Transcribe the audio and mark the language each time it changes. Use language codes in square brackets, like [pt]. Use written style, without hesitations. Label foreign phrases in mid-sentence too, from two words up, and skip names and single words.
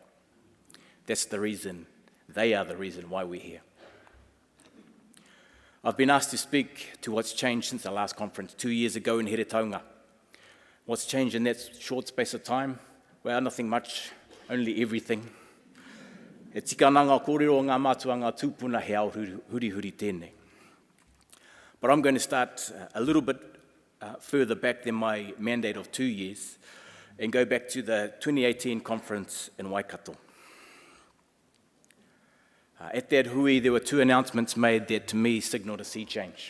[en] That's the reason, they are the reason why we're here. I've been asked to speak to what's changed since our last conference 2 years ago in Heretaunga. What's changed in that short space of time? Well, nothing much, only everything. [mi] E tika nanga kōrero o ngā mātua ngā tūpuna he ao huri tēnei. [en] But I'm going to start a little bit further back than my mandate of 2 years and go back to the 2018 conference in Waikato. At that hui, there were 2 announcements made that to me signalled a sea change.